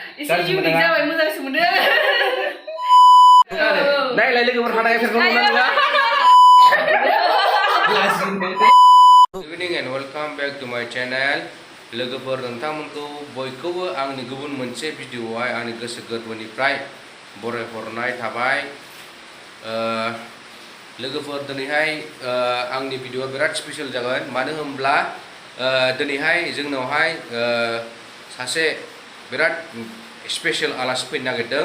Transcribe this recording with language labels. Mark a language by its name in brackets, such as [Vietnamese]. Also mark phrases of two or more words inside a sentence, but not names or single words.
[Bodo] गाज्रि मोनदों जाबाय मोजांसो मोनदों नायलाय लोगोफोर हानाय फेरखौ नुनांला [English] Good evening and welcome back to my channel. [Bodo] लोगोफोर नोंथांमोनखौ बयखौबो आंनि गुबुन मोनसे भिडिअआवहाय आंनि गोसो गोरबोनिफ्राय बरायहरनाय थाबाय। लोगोफोर दिनैहाय आंनि भिडिअआ बिराद स्पेशल जागोन मानो होनब्ला दिनैहाय जोंनावहाय सासे बिराद स्पेशल आलासि फैनो नागिरदों।